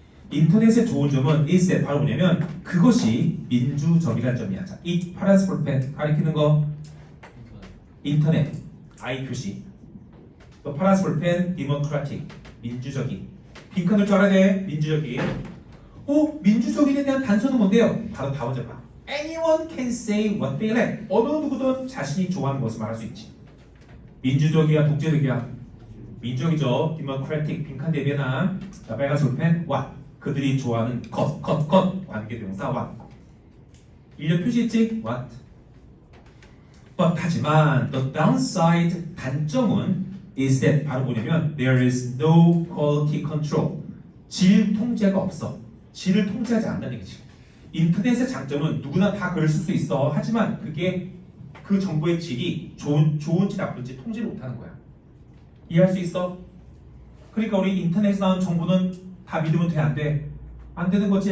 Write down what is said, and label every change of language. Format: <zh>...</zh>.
<ko>인터넷의 좋은 점은</ko> <en>is that</en> <ko>바로 뭐냐면 그것이 민주적이라는 점이야. 자, 이 파란색 볼펜 가리키는 거 인터넷 I 표시. 또 파란색 볼펜 democratic 민주적인. 핑크 넣을 줄 알아야 돼. 민주적인. 민주적인에 대한 단서는 뭔데요? 바로 다 먼저 봐.</ko> <en>Anyone can say what they like.</en> <ko>어느 누구든 자신이 좋아하는 것을 말할 수 있지. 민주적이야, 독재적이야? 민주적이죠. democratic 빈칸 대변한. 자, 빨간색 볼펜 what. 그들이 좋아하는 것. 관계대명사 what. 일련 표시했지? what.</ko> <en>But</en> <ko>하지만</ko> <en>the downside</en> <ko>단점은</ko> <en>is that</en> <ko>바로 뭐냐면</ko> <en>there is no quality control.</en> <ko>질 통제가 없어. 질을 통제하지 않는다는 얘기지. 인터넷의 장점은 누구나 다 글을 쓸 수 있어. 하지만 그게 그 정보의 질이 좋은지 나쁜지 통제를 못하는 거야. 이해할 수 있어? 그러니까 우리 인터넷에 나온 정보는 다 믿으면 돼? 안 돼? 안 되는 거지.</ko>